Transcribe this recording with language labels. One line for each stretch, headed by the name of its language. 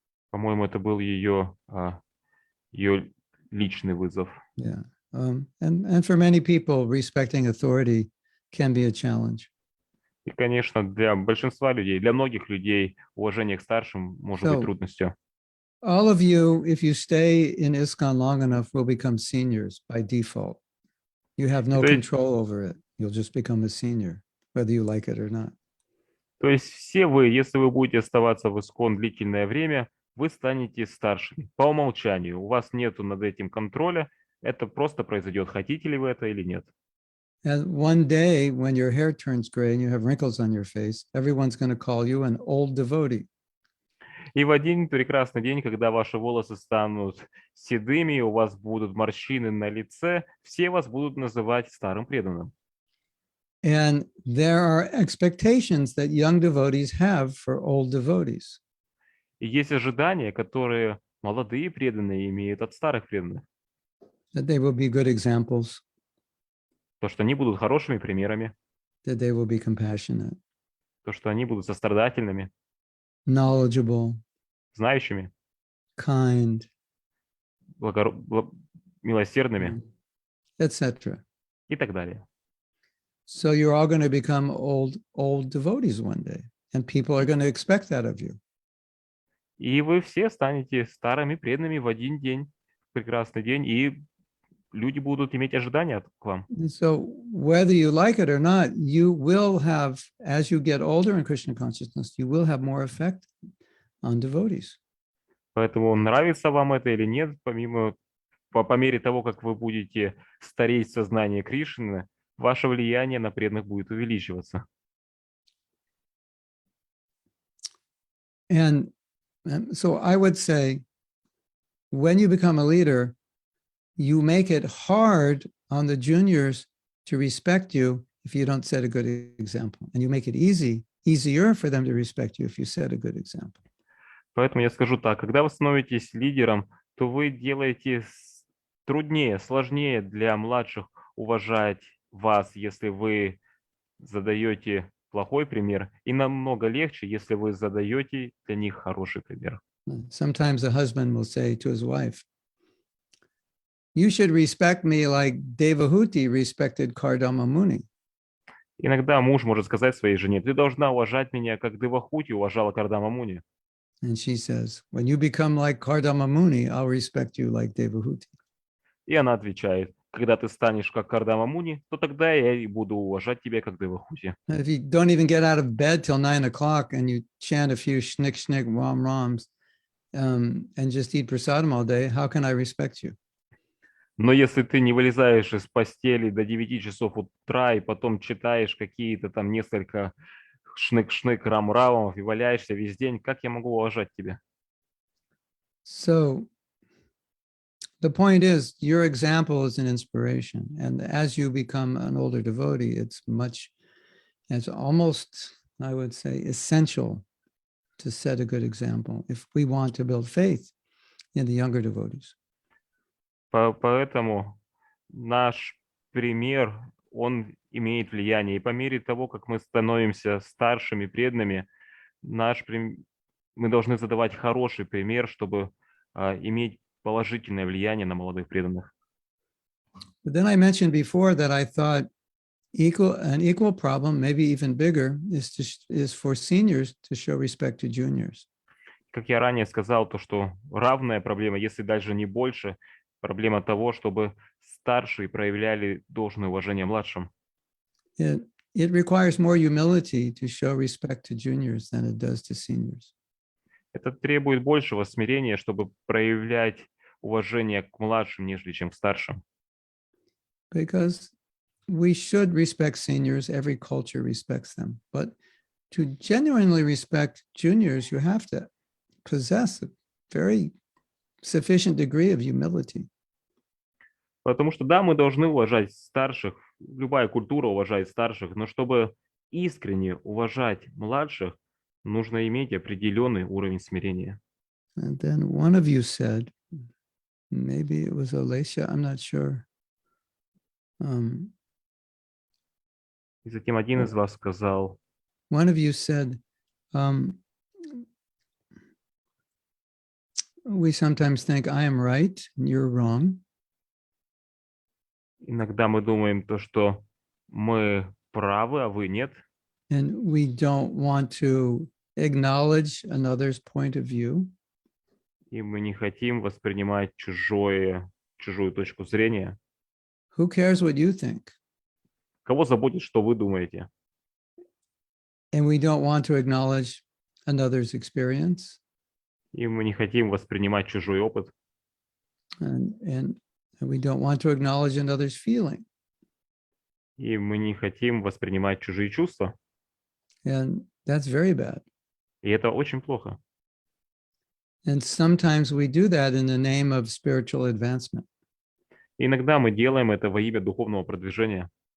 Russian: По-моему, это был ее личный вызов.
English: Yeah. And for many people, respecting authority can be a challenge.
Russian: И, конечно, для большинства людей, для многих людей уважение к старшим может быть трудностью.
English: All of you, if you stay in ISKCON long enough, will become seniors by default. You have no control over it. You'll just become a senior, whether you like it or not.
Russian: То есть все вы, если вы будете оставаться в ИСКОН длительное время, вы станете старшими по умолчанию. У вас нету над этим контроля. Это просто произойдет, хотите ли вы это или нет.
English: And one day, when your hair turns gray and you have wrinkles on your face, everyone's going to call you an old devotee.
Russian: И в один прекрасный день, когда ваши волосы станут седыми, у вас будут морщины на лице, все вас будут называть старым преданным.
English: And there are expectations that young devotees have for old devotees.
Russian: И есть ожидания, которые молодые преданные имеют от старых преданных.
English: That they will be good examples.
Russian: То, что они будут хорошими примерами.
English: That they will be compassionate.
Russian: То, что они будут сострадательными.
English: Knowledgeable.
Russian: Знающими.
English: Kind.
Russian: Милосердными.
English: Etc.
Russian: И так далее.
English: So you're all going to become old devotees one day. And people are going to expect that of you.
Russian: И вы все станете старыми преданными в один день, прекрасный день, и люди будут иметь ожидания к вам.
English: So whether you like it or not, you will have, as you get older in Krishna consciousness, you will have more effect on devotees.
Russian: Поэтому нравится вам это или нет, по мере того, как вы будете стареть в сознании Кришны, ваше влияние на преданных будет увеличиваться.
English: And so I would say, when you become a leader, you make it hard on the juniors to respect you if you don't set a good example. And you make it easier for them to respect you if you set a good example.
Russian: Поэтому я скажу так, когда вы становитесь лидером, то вы делаете труднее, сложнее для младших уважать вас, если вы задаете плохой пример, и намного легче, если вы задаете для них хороший пример.
English: Sometimes a husband will say to his wife, you should respect me like Devahuti respected Kardama Muni.
Russian: Иногда муж может сказать своей жене, ты должна уважать меня, как Девахути уважала Кардама Муни.
English: And she says, when you become like Kardama Muni, I'll respect you like Devahuti.
Russian: И она отвечает, когда ты станешь как Кардама Муни, то тогда я и буду уважать тебя как Девахути.
English: If you don't even get out of bed till 9 o'clock and you chant a few shnick, ram, rams and just eat prasadam all day, how can I respect you?
Russian: Но если ты не вылезаешь из постели до 9 часов утра и потом читаешь какие-то там несколько шнык-шнык, рам-рамов и валяешься весь день, как я могу уважать тебя?
English: So the point is, your example is an inspiration. And as you become an older devotee, it's almost, I would say, essential to set a good example if we want to build faith in the younger devotees.
Russian: Поэтому наш пример, он имеет влияние. И по мере того, как мы становимся старшими, преданными, мы должны задавать хороший пример, чтобы иметь положительное влияние на молодых преданных.
English: But then I mentioned before that I thought an equal problem, maybe even bigger, is for seniors to show respect to juniors.
Russian: Как я ранее сказал, то, что равная проблема, если даже не больше, проблема того, чтобы старшие проявляли должное уважение младшим.
English: It requires more humility to show respect to juniors than it does to seniors.
Russian: Это требует большего смирения, чтобы проявлять уважение к младшим, нежели чем к старшим.
English: Because we should respect seniors, every culture respects them. But to genuinely respect juniors, you have to possess a very sufficient degree of humility.
Russian: Потому что, да, мы должны уважать старших, любая культура уважает старших, но чтобы искренне уважать младших, нужно иметь определенный уровень смирения.
English: And then one of you said, maybe it was Alicia, I'm not sure.
Russian: И затем один из вас сказал,
English: One of you said, we sometimes think I am right and you're wrong.
Russian: иногда мы думаем то, что мы правы, а вы нет.
English: And we don't want to acknowledge another's point of view.
Russian: И мы не хотим воспринимать чужую точку зрения.
English: Who cares what you think?
Russian: Кого заботит, что вы думаете?
English: And we don't want to acknowledge another's experience.
Russian: И мы не хотим воспринимать чужой опыт.
English: And we don't want to acknowledge another's feeling.
Russian: И мы не хотим воспринимать чужие чувства.
English: And that's very bad.
Russian: И это очень плохо.
English: And sometimes we do that in the name of spiritual advancement.
Russian: И иногда мы делаем это во имя духовного продвижения.